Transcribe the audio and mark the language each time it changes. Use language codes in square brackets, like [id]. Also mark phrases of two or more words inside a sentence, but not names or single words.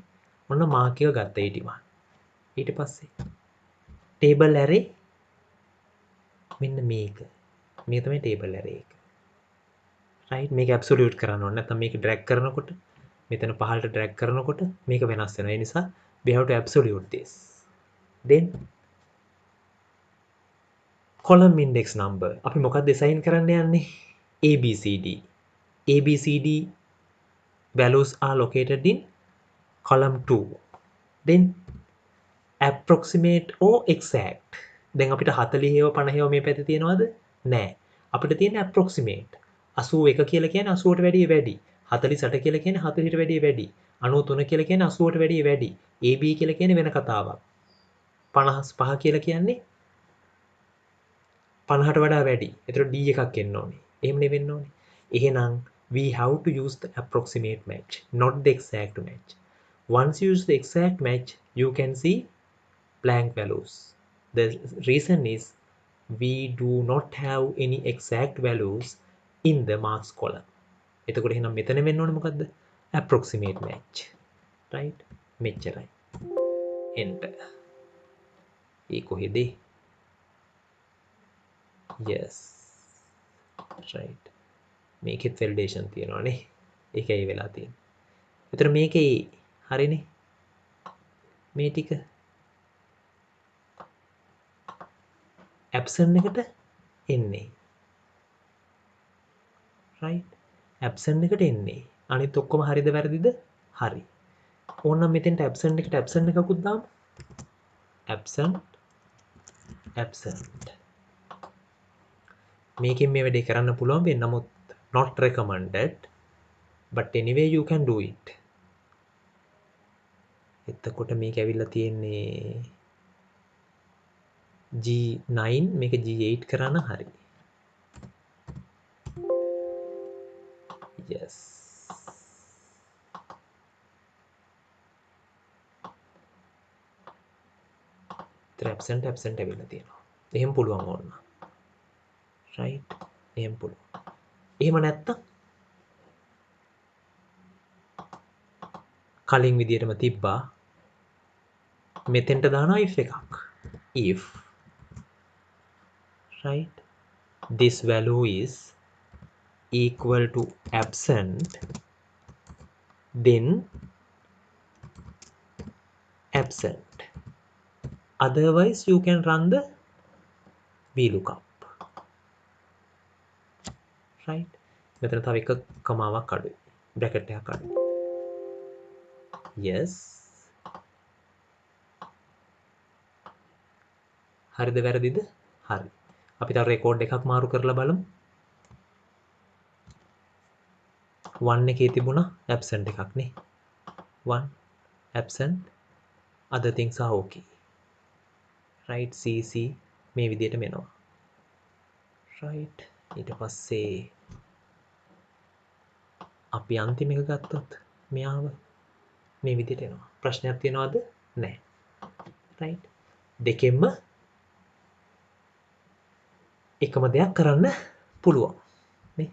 [si] ඔන්න මාක් එක ගත්ත 81. ඊට පස්සේ table array මෙන්න මේක. මේ තමයි table array එක. right? මේක absolute කරන්න ඕනේ. නැත්නම් මේක drag කරනකොට මෙතන පහළට drag කරනකොට මේක වෙනස් වෙනවා. ඒ නිසා [en] we have to absolute this. then column index number [si] අපි මොකක්ද [en] assign [si] කරන්න යන්නේ? [en] ABCD. ABCD values are located in column 2. then approximate or exact. [si] දැන් අපිට 40 හේව 50 හේව මේ පැත්තේ තියෙනවද? නෑ. අපිට තියෙන්නේ approximate. 81 කියලා කියන්නේ 80ට වැඩිය වැඩි. 48 කියලා කියන්නේ 40ට වැඩිය වැඩි. 93 කියලා කියන්නේ 80ට වැඩිය වැඩි. AB කියලා කියන්නේ වෙන කතාවක්. 55 කියලා කියන්නේ 50ට වඩා වැඩි. ඒතර D එකක් එන්න ඕනේ. එහෙම නෙවෙන්න ඕනේ. එහෙනම් [en] we have to use the approximate match, not the exact match. Once you use the exact match, you can see blank values. The reason is we do not have any exact values in the marks column. [si] එතකොට එහෙනම් මෙතන වෙන්න ඕනේ මොකද්ද? [en] approximate match, right? [si] මෙච්චරයි. enter. ඒ කොහෙද? [en] yes, right. [si] මේකෙත් validation තියෙනවානේ. ඒකයි වෙලා තියෙන්නේ. ඒතර මේකේ හරිනේ. මේ ටික absent එකට එන්නේ, right? absent එකට එන්නේ. අනිත් ඔක්කොම හරිද වැරදිද? හරි. ඕනනම් මෙතෙන්ට absent එකට absent එකකුත් දාමු. absent. මේකෙන් මේ වැඩේ කරන්න පුළුවන් වෙන්නේ, නමුත් [en] not recommended, but anyway you can do it. [si] එතකොට මේක ඇවිල්ලා තියෙන්නේ G9, මේක G8 කරන්න හරි. [en] yes. [si] absent ඇවිල්ලා තියෙනවා. එහෙම පුළුවන් ඕන. right? එහෙම පුළුවන්. එහෙම නැත්තම් කලින් විදියටම තිබ්බා මෙතෙන්ට දානවා if එකක්. [en] if, right, this value is equal to absent, then absent. Otherwise you can run the VLOOKUP. [si] right? මෙතන තව එක කමාවක් අඩුයි. බ්‍රැකට් එකක් අඩුයි. yes. හරිද වැරදිද? හරි. අපි තව රෙකෝඩ් එකක් මාරු කරලා බලමු. 1 එකේ තිබුණා absent එකක් නේ. [en] 1 absent, other things are okay. right, [si] CC මේ විදිහට මෙනවා. right, ඊට පස්සේ අපි අන්තිම එක ගත්තොත් මෙයාව මේ විදිහට එනවා. ප්‍රශ්නයක් තියෙනවද? නැහැ. right, දෙකෙන්ම එකම දෙයක් කරන්න පුළුවන් නේ.